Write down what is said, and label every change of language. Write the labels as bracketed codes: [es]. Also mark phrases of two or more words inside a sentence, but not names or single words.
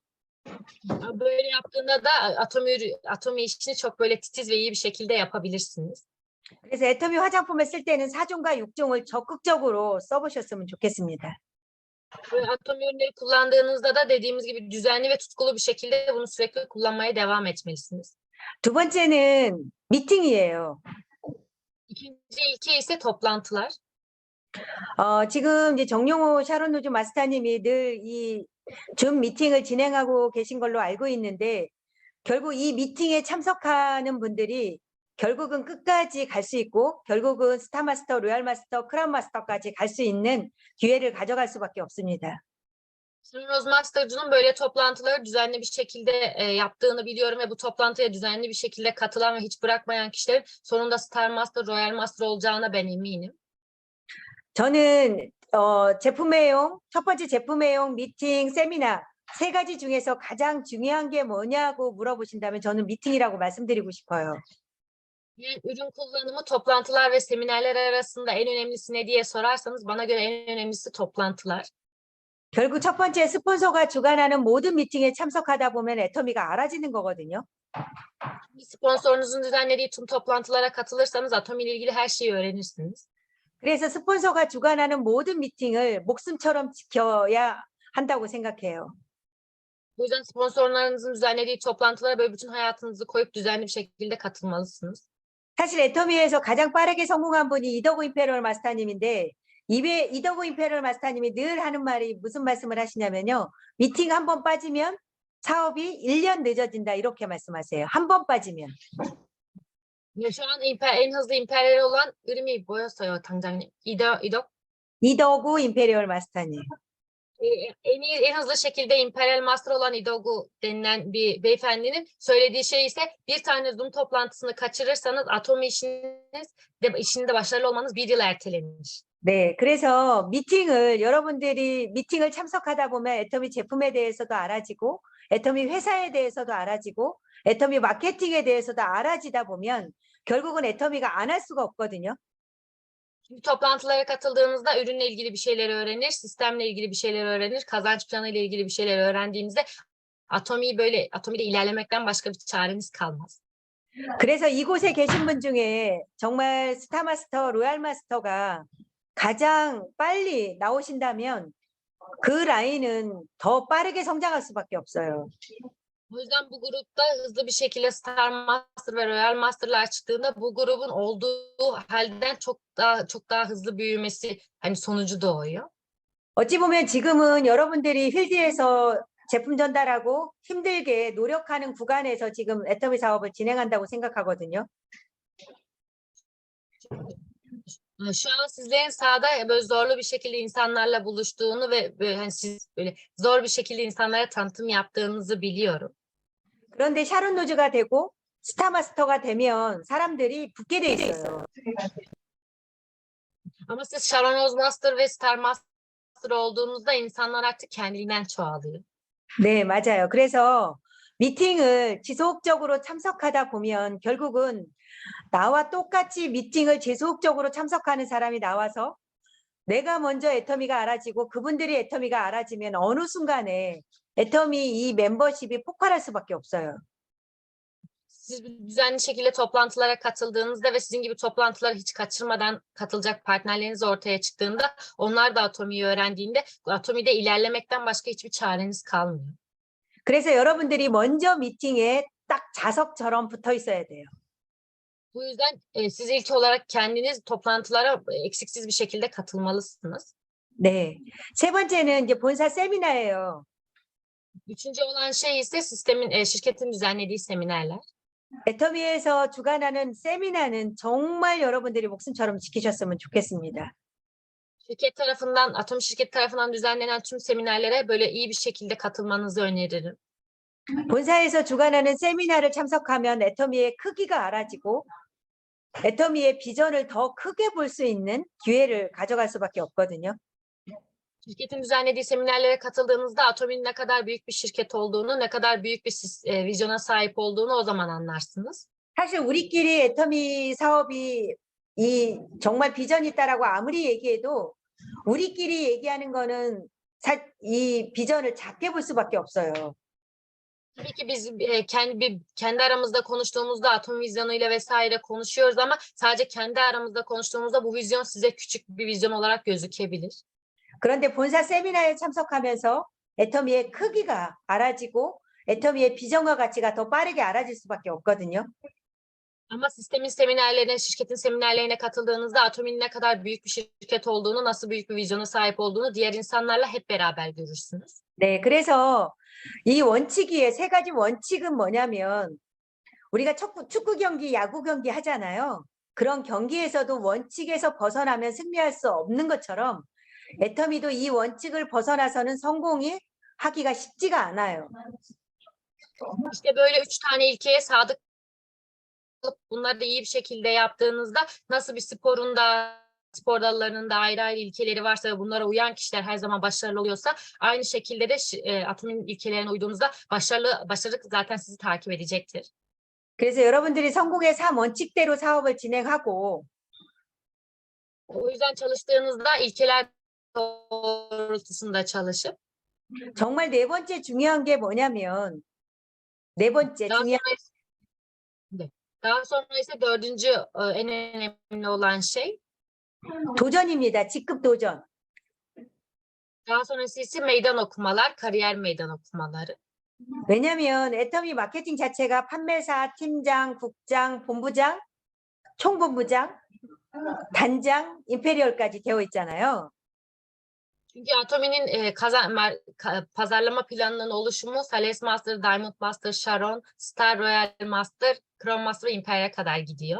[tr] Böyle yaptığında da Atomi işini çok böyle titiz ve iyi bir şekilde yapabilirsiniz. [ko] 그래서 애터미 화장품을 쓸 때는 4종과 6종을 적극적으로 써보셨으면 좋겠습니다. [tr] Atomi ürünleri kullandığınızda da dediğimiz gibi düzenli ve tutkulu bir şekilde bunu sürekli kullanmaya devam etmelisiniz. [ko] 두 번째는 미팅이에요. [tr] İkinci ilke ise toplantılar. [ko] 지금 이제 정용호 샤론 노즈 마스터님이 늘 이 줌 미팅을 진행하고 계신 걸로 알고 있는데 결국 이 미팅에 참석하는 분들이 결국은 끝까지 갈 수 있고 결국은 스타마스터, 로얄마스터, 크라운마스터까지 갈 수 있는 기회를 가져갈 수밖에 없습니다. [tr] Rose Master'cının böyle toplantıları düzenli bir şekilde yaptığını biliyorum ve bu toplantıya düzenli bir şekilde katılan ve hiç bırakmayan kişilerin sonunda Star Master, Royal Master olacağına ben eminim. [ko] 저는 제품애용, 첫 번째 제품애용, 미팅, 세미나 세 가지 중에서 가장 중요한 게 뭐냐고 물어보신다면 저는 미팅이라고 말씀드리고 싶어요. [tr] Ürün kullanımı, toplantılar ve seminerler arasında en önemlisi ne diye sorarsanız bana göre en önemlisi toplantılar. [ko] 결국 첫 번째 스폰서가 주관하는 모든 미팅에 참석하다 보면 애터미가 알아지는 거거든요. [tr] Bir sponsorunuzun düzenlediği tüm toplantılara katılırsanız Atomi ile ilgili her şeyi öğrenirsiniz. [ko] 그래서 스폰서가 주관하는 모든 미팅을 목숨처럼 지켜야 한다고 생각해요. [tr] Bu yüzden sponsorlarınızın düzenlediği toplantılara böyle bütün hayatınızı koyup düzenli bir şekilde katılmalısınız. [ko] 사실 애터미에서 가장 빠르게 성공한 분이 이더구 임페리얼 마스터님인데 이더구 임페리얼 마스터님이 늘 하는 말이 무슨 말씀을 하시냐면요. 미팅 한 번 빠지면 사업이 1년 늦어진다 이렇게 말씀하세요. 한 번 빠지면. [tr] Şu an en hızlı imperyal olan Irmi Boyoso'yo 당장님. [ko] 이더구 임페리얼 마스터님. [tr] En hızlı şekilde Imperial Master olan Idogu denilen bir beyefendinin söylediği şey ise bir tane Zoom toplantısını kaçırırsanız Atomi işinde başarılı olmanız bir yıl ertelenir. [ko] 네, 그래서 여러분들이 미팅을 참석하다 보면 애터미 제품에 대해서도 알아지고 애터미 회사에 대해서도 알아지고 애터미 마케팅에 대해서도 알아지다 보면 결국은 애터미가 안 할 수가 없거든요. [tr] Bu toplantılara katıldığınızda ürünle ilgili bir şeyler öğrenir, sistemle ilgili bir şeyler öğrenir, kazanç planı ile ilgili bir şeyler öğrendiğinizde Atomi'de ilerlemekten başka bir çareniz kalmaz. [ko] 그래서 이곳에 계신 분 중에 정말 스타마스터, 로얄마스터가 가장 빨리 나오신다면 그 라인은 더 빠르게 성장할 수밖에 없어요. [tr] O yüzden bu grupta hızlı bir şekilde Star Master ve Royal Master'lar çıktığında bu grubun olduğu halden çok daha hızlı büyümesi sonucu doğuyor. [ko] 어찌 보면 지금은 여러분들이 필드에서 제품 전달하고 힘들게 노력하는 구간에서 지금 애터미 사업을 진행한다고 생각하거든요. [tr] Şu an sizlerin sahada böyle zorlu bir şekilde insanlarla buluştuğunu ve siz böyle zor bir şekilde insanlara tanıtım yaptığınızı biliyorum. [ko] 그런데 샤론 노즈가 되고 스타마스터가 되면 사람들이 붙게 돼 있어요. [tr] Ama siz Sharon Rose Master ve Star Master olduğunuzda insanlar artık kendiliğinden çoğalıyor. [ko] 네, 맞아요. 그래서 미팅을 지속적으로 참석하다 보면 결국은 나와 똑같이 미팅을 지속적으로 참석하는 사람이 나와서 내가 먼저 애터미가 알아지고 그분들이 애터미가 알아지면 어느 순간에 애터미 이 멤버십이 폭발할 수밖에 없어요. [tr] Siz düzenli şekilde toplantılara katıldığınızda ve sizin gibi toplantıları hiç kaçırmadan katılacak partnerleriniz ortaya çıktığında onlar da Atomi'yi öğrendiğinde Atomi'de ilerlemekten başka hiçbir çareniz kalmıyor. [ko] 그래서 여러분들이 먼저 미팅에 딱 자석처럼 붙어 있어야 돼요. [tr] Bu yüzden siz ilk olarak kendiniz toplantılara eksiksiz bir şekilde katılmalısınız. [ko] 네. 세 번째는 이제 본사 세미나예요. [tr] Üçüncü olan şey ise şirketin düzenlediği seminerler. [ko] 애터미에서 주관하는 세미나는 정말 여러분들이 목숨처럼 지키셨으면 좋겠습니다. [tr] Atomi şirket tarafından düzenlenen tüm seminerlere böyle iyi bir şekilde katılmanızı öneririm. [ko] 본사에서 주관하는 세미나를 참석하면 애터미의 크기가 알아지고 애터미의 비전을 더 크게 볼 수 있는 기회를 가져갈 수밖에 없거든요. [tr] Şirketin düzenlediği seminerlere katıldığınızda Atomi'nin ne kadar büyük bir şirket olduğunu, ne kadar büyük bir vizyona sahip olduğunu o zaman anlarsınız. [ko] 사실 우리끼리 애터미 사업이 정말 비전이 있다라고 아무리 얘기해도 우리끼리 얘기하는 거는 이 비전을 작게 볼 수밖에 없어요. [tr] Tabii ki biz kendi aramızda konuştuğumuzda Atomi vizyonuyla vesaire konuşuyoruz ama sadece kendi aramızda konuştuğumuzda bu vizyon size küçük bir vizyon olarak gözükebilir. [ko] 그런데 본사 세미나에 참석하면서 애터미의 크기가 알아지고 애터미의 비전과 가치가 더 빠르게 알아질 수밖에 없거든요. [tr] Ama şirketin seminerlerine katıldığınızda Atomi'nin ne kadar büyük bir şirket olduğunu, nasıl büyük bir vizyona sahip olduğunu diğer insanlarla hep beraber görürsünüz. [ko] 네, 그래서 이 세 가지 원칙은 뭐냐면 우리가 축구 경기, 야구 경기 하잖아요. 그런 경기에서도 원칙에서 벗어나면 승리할 수 없는 것처럼 애터미도 이 원칙을 벗어나서는 성공이 하기가 쉽지가 않아요. [tr] İşte böyle 3 tane ilkeye sadık kalıp bunları da iyi bir şekilde yaptığınızda nasıl bir spor dallarının da ayrı ayrı ilkeleri varsa ve bunlara uyan kişiler her zaman başarılı oluyorsa aynı şekilde de atomin ilkelerine uyduğunuzda başarı zaten sizi takip edecektir. [ko] 그래서 여러분들이 성공의 3원칙대로 사업을 진행하고 [tr] O yüzden çalıştığınızda ilkeler doğrultusunda çalışıp [ko] 정말 네 번째 중요한 게 뭐냐면 네 번째 [tr] daha [ko] 중요한 [tr] sonra daha sonra ise dördüncü en önemli olan şey [ko] 도전입니다. 직급 도전. [tr] daha sonrası ise meydan okumalar, kariyer meydan okumaları. [ko] 왜냐하면 애터미 마케팅 자체가 판매사, 팀장, 국장, 본부장, 총본부장, 단장, 임페리얼까지 되어 있잖아요. [tr] Çünkü Atomi'nin pazarlama planının oluşumu Sales Master, Diamond Master, Sharon, Star Royal Master, Crown Master ve Imperial'e kadar gidiyor.